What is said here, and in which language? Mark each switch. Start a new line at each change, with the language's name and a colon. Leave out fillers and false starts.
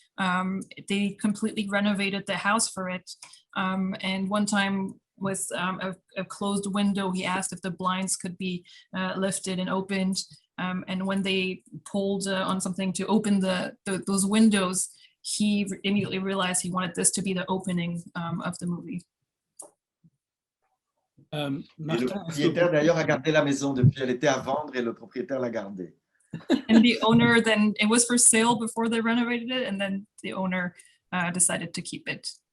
English: They completely renovated the house for it. And one time, with a closed window, he asked if the blinds could be lifted and opened. And when they pulled on something to open those windows, he immediately realized he wanted this to be the opening of the movie.
French: Et le propriétaire d'ailleurs a gardé la maison depuis, elle était à vendre et le propriétaire l'a gardée.
English: And the owner then, it was for sale before they renovated it, and then the owner decided to keep it.